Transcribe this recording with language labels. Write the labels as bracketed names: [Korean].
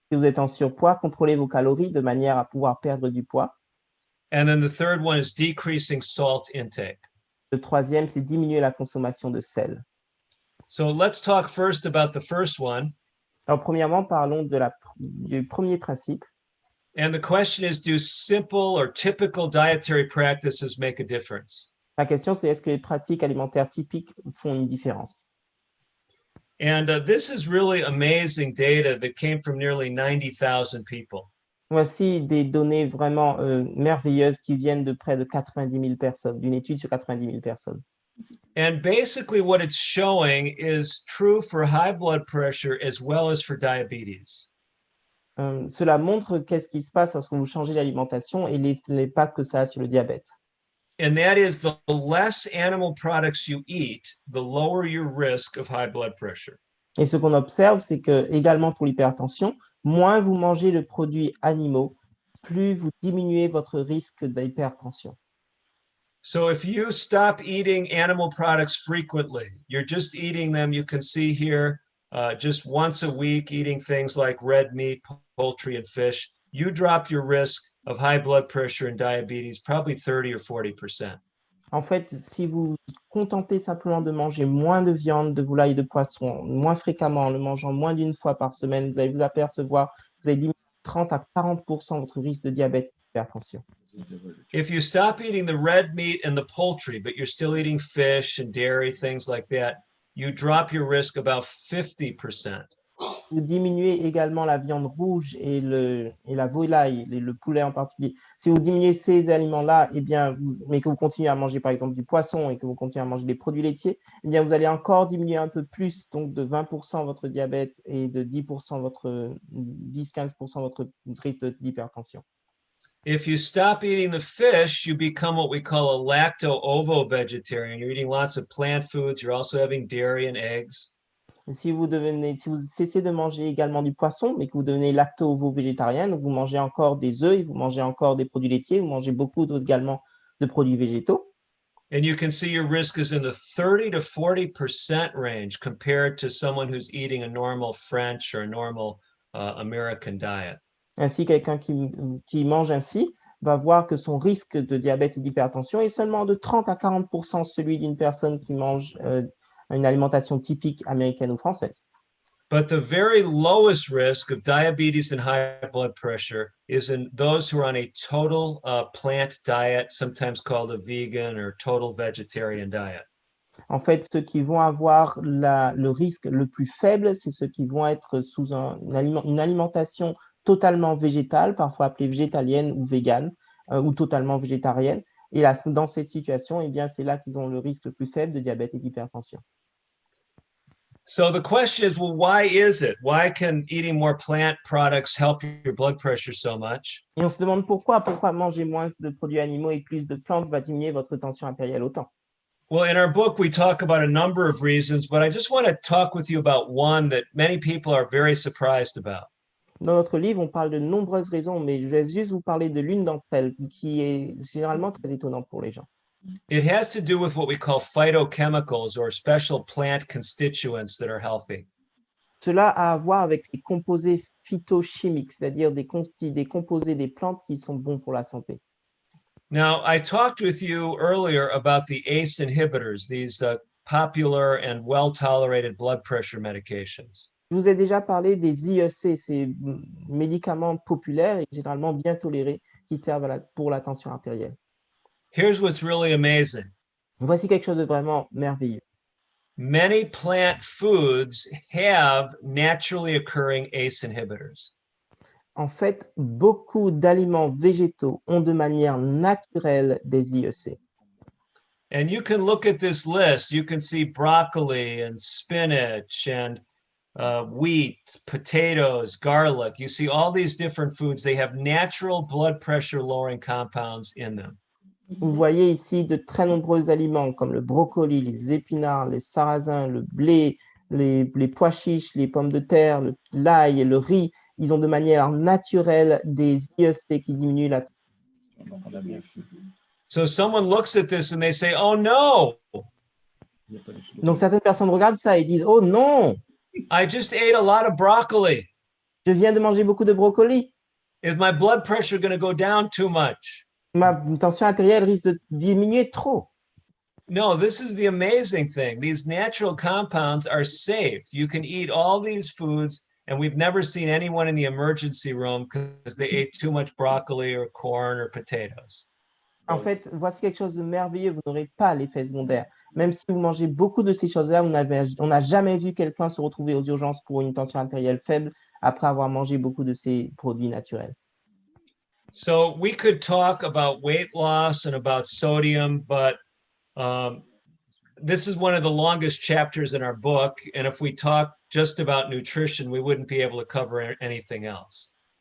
[French] Si vous êtes en surpoids, contrôlez vos calories de manière à pouvoir perdre du poids. [English] And then the third one is decreasing salt intake. [French] Le troisième, c'est diminuer la consommation de sel. [English] So let's talk first about the first one. [French] Alors, premièrement, parlons du premier principe. [English] And the question is, do simple or typical dietary practices make a difference? [French] La question, c'est est-ce que les pratiques alimentaires typiques font une différence? [English] And this is really amazing data that came from nearly 90,000 people. [French] Voici des données vraiment merveilleuses qui viennent de près de 90 000 personnes, d'une étude sur 90 000 personnes. [English] And basically what it's showing is true for high blood pressure as well as for diabetes. [French] Cela montre qu'est-ce qui se passe lorsque vous changez l'alimentation et l'impact que ça a sur le diabète. [English] And that is the less animal products you eat, the lower your risk of high blood pressure. [French] Et ce qu'on observe, c'est que également pour l'hypertension, moins vous mangez de produits animaux, plus vous diminuez votre risque d'hypertension. [English] So if you stop eating animal products frequently, you're just eating them, you can see here, just once a week, eating things like red meat, poultry, and fish, you drop your risk of high blood pressure and diabetes probably 30 or 40%. [French] En fait, si vous vous contentez simplement de manger moins de viande, de volaille, de poisson, moins fréquemment, en le mangeant moins d'une fois par semaine, vous allez vous apercevoir, vous allez diminuer 30 à 40% votre risque de diabète et d'hypertension. [English] If you stop eating the red meat and the poultry, but you're still eating fish and dairy, things like that, you drop your risk about 50%. [French] Vous diminuez également la viande rouge et la volaille, le poulet en particulier. Si vous diminuez ces aliments-là, mais que vous continuez à manger par exemple du poisson et que vous continuez à manger des produits laitiers, vous allez encore diminuer un peu plus, donc de 20% votre diabète et de 10%, 10-15% votre risque d'hypertension. [English] If you stop eating the fish, you become what we call a lacto-ovo-vegetarian. You're eating lots of plant foods. You're also having dairy and eggs. [French] Si vous cessez de manger également du poisson, mais que vous devenez lacto-ovo-végétarien, donc vous mangez encore des œufs, vous mangez encore des produits laitiers, vous mangez beaucoup également de produits végétaux. [English] And you can see your risk is in the 30 to 40% range compared to someone who's eating a normal French or a normal American diet. [French] Ainsi, quelqu'un qui mange ainsi va voir que son risque de diabète et d'hypertension est seulement de 30 à 40% celui d'une personne qui mange une alimentation typique américaine ou française. [English] But the very lowest risk of diabetes and high blood pressure is in those who are on a total plant diet, sometimes called a vegan or total vegetarian diet. [French] En fait, ceux qui vont avoir le risque le plus faible, c'est ceux qui vont être sous une alimentation totalement végétale, parfois appelée végétalienne ou végane, ou totalement végétarienne. Et là, dans ces situations, c'est là qu'ils ont le risque le plus faible de diabète et d'hypertension. [English] So the question is, well, why is it? Why can eating more plant products help your blood pressure so much? [French] Et on se demande pourquoi manger moins de produits animaux et plus de plantes va diminuer votre tension artérielle autant. [English] Well, in our book, we talk about a number of reasons, but I just want to talk with you about one that many people are very surprised about. [French] Dans notre livre, on parle de nombreuses raisons, mais je vais juste vous parler de l'une d'entre elles qui est généralement très étonnante pour les gens. [English] It has to do with what we call phytochemicals or special plant constituents that are healthy. [French] Cela a à voir avec les composés phytochimiques, c'est-à-dire des composés des plantes qui sont bons pour la santé. [English] Now, I talked with you earlier about the ACE inhibitors, these popular and well-tolerated blood pressure medications. [French] Je vous ai déjà parlé des IEC, ces médicaments populaires et généralement bien tolérés qui servent pour la tension artérielle. [English] Here's what's really amazing. [French] Voici quelque chose de vraiment merveilleux. [English] Many plant foods have naturally occurring ACE inhibitors. [French] En fait, beaucoup d'aliments végétaux ont de manière naturelle des IEC. [English] And you can look at this list. You can see broccoli and spinach and wheat, potatoes, garlic. You see all these different foods. They have natural blood pressure lowering compounds in them. [French] Vous voyez ici de très nombreux aliments comme le brocoli, les épinards, les sarrasins, le blé, les pois chiches, les pommes de terre, l'ail et le riz. Ils ont de manière naturelle des IEC qui diminuent la tension. [English] So someone looks at this and they say, oh no, [French] Donc certaines personnes regardent ça et disent « Oh non, [English] I just ate a lot of broccoli. [French] je viens de manger beaucoup de brocoli. [English] Is my blood pressure going to go down too much? [French] Ma tension artérielle risque de diminuer trop. » [English] No, this is the amazing thing. These natural compounds are safe. You can eat all these foods, and we've never seen anyone in the emergency room because they ate too much broccoli or corn or potatoes. [French] En fait, voici quelque chose de merveilleux, vous n'aurez pas l'effet secondaire. Même si vous mangez beaucoup de ces choses-là, on n'a jamais vu quelqu'un se retrouver aux urgences pour une tension artérielle faible après avoir mangé beaucoup de ces produits naturels. [English] So we could talk about weight loss and about sodium, but this is one of the longest chapters in our book. And if we talk just about nutrition, we wouldn't be able to cover anything else.